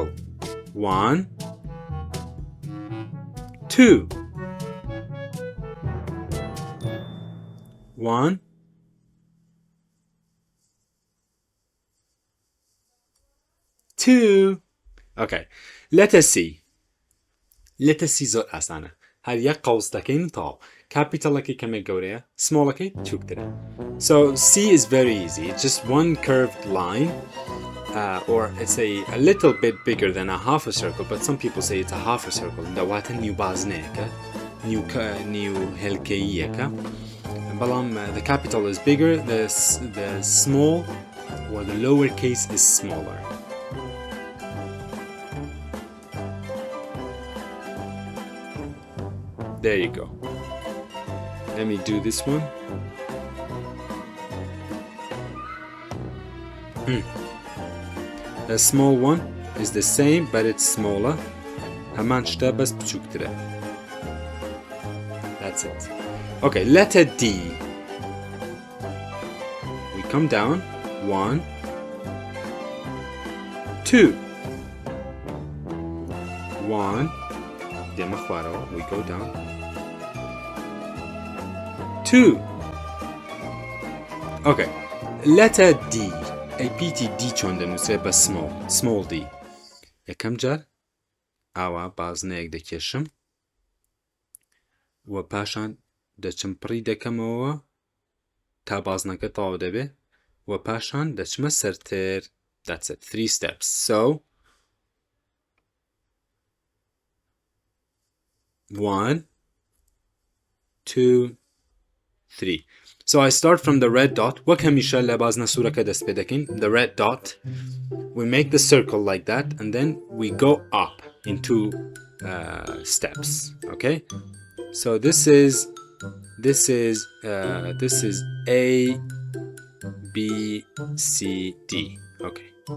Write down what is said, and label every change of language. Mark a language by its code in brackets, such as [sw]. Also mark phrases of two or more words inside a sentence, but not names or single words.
[en] 1, 2. 1, 2. Okay, letter C. Letter C [ckb] زۆر ئاسانە. هەر یەک قەوس دەکەین تاو. کاپیتەڵەکەی کەمێک گەورەیە، سمۆڵەکەی چووکترە. [en] So C is very easy. It's just one curved line. Or it's a little bit bigger than a half a circle, but some people say it's a half a circle. [ckb] Dawata new bazneka, new helkeyeka. [en] The capital is bigger, the small or the lower case is smaller. There you go. let me do this one. The small one is the same, but it's smaller. [ckb] همان شتا بس بچوكتره. [en] That's it. Okay, letter D. We come down. 1, 2. 1. We go down. 2. Okay. Letter D. ABCD [ckb] چۆن دەنووسێت بە [en] small d. [ckb] یەکەم جار ئاوا بازنەیەک دەکێشم و پاشان دەچم پڕی دەکەمەوە تا بازنەکە تەواو دەبێت و پاشان دەچمە سەرتر. [en] That's it. 3 steps. So 1, 2, 3. So I start from the red dot. [ckb] وەک هەمیشە لە بازنە سوورەکە دەست پێ دەکەین. [en] The red dot. We make the circle like that, and then we go up in 2 steps. Okay. So this is A, B, C, D. Okay.